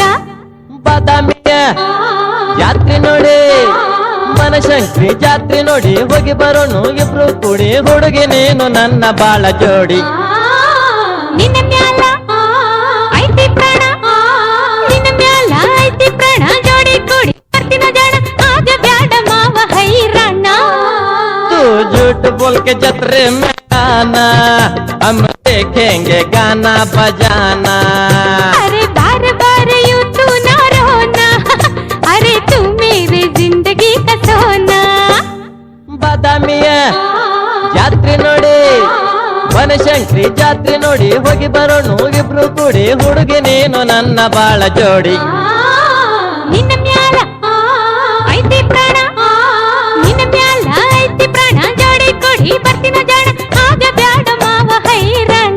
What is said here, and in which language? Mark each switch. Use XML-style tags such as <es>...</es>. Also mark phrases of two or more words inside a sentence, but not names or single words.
<kn>ಬಾದಾಮಿಯ ಜಾತ್ರೆ ನೋಡಿ ಬನಶಂಕರಿ ಜಾತ್ರೆ ನೋಡಿ ಹೋಗಿ ಬರೋಣ ಇಬ್ರು ಕೂಡಿ ಹುಡುಗಿ ನೀನು ನನ್ನ ಬಾಳ ಜೋಡಿ ನಿನ್ನ ಮ್ಯಾಲ ಐತಿ ಪ್ರಾಣ ನಿನ್ನ ಮ್ಯಾಲ ಐತಿ ಪ್ರಾಣ ಜೋಡಿ ಕೂಡಿ ಬರ್ತಿನ ಜನ ಆಗ ಬ್ಯಾಡ ಮಾವ ಹೈರಾಣ</kn> <hi>तू झूठ बोल के जतरे में आना हम देखेंगे गाना बजाना अरे बार बार यूं तू ना रोना अरे तू मेरे जिंदगी का सोना</hi> <kn>ಬಾದಾಮಿಯ ಜಾತ್ರೆ ನೋಡಿ ಬನಶಂಕರಿ ಜಾತ್ರೆ ನೋಡಿ ಹೋಗಿ ಬರೋಣ ಇಬ್ರು ಕೂಡಿ ಹುಡುಗಿ ನೀನು ನನ್ನ ಬಾಳ ಜೋಡಿ ನಿನ್ನ ಮ್ಯಾಲ ಐತಿ ಪ್ರಾಣ ನಿನ್ನ ಮ್ಯಾಲ ಐತಿ ಪ್ರಾಣ ಜೋಡಿ ಕೊಡಿ ಬರ್ತಿನ ಜನ ಆಗ ಬ್ಯಾಡ ಮಾವ ಹೈರಾಣ</kn>